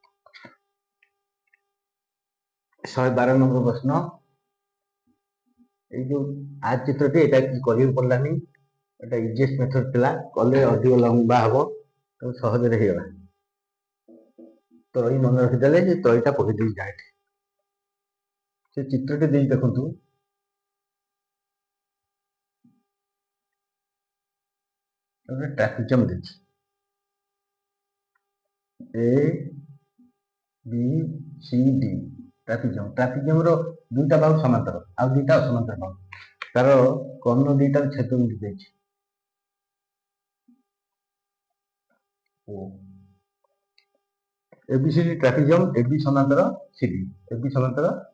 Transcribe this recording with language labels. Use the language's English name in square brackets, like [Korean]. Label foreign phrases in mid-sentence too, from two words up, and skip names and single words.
[Odia] 112 ନମ୍ବର ପ୍ରଶ୍ନ ଏଇ ଯୋଉ ଆ ଚିତ୍ରଟି ଏଟା କି କରିବାକୁ ପଡିଲାନି ଏଟା [English] easiest method [Odia] ଥିଲା କଲେ ଅଧିକ ଲମ୍ବା ହବ ତ ସହଜରେ ହେଇଗଲା ତ୍ରୟୀ ମନେ ରଖିଦେଲେ ଯେ ତ୍ରୟୀଟା ପକେଇ ଦେଇ ଯାଏ ସେ ଚିତ୍ରଟି ଦେଇ ଦେଖନ୍ତୁ ଗୋଟେ ଟ୍ରାପିଜିୟମ ଦେଇଛି ଏ বি সি ডি ଟ୍ରାପିଜିୟମ ର ଦୁଇଟା ବାହୁ ସମାନ୍ତର ଆଉ ଦୁଇଟା ଅସମାନ୍ତର ବାହୁ ତାର କର୍ଣ୍ଣ ଦୁଇଟାର ଛେଦ ବିନ୍ଦୁ ଦେଇଛି ଏବିସିଡି ଟ୍ରାପିଜିୟମ এবি ସମାନ୍ତର ସିଡି এবি ସମାନ୍ତର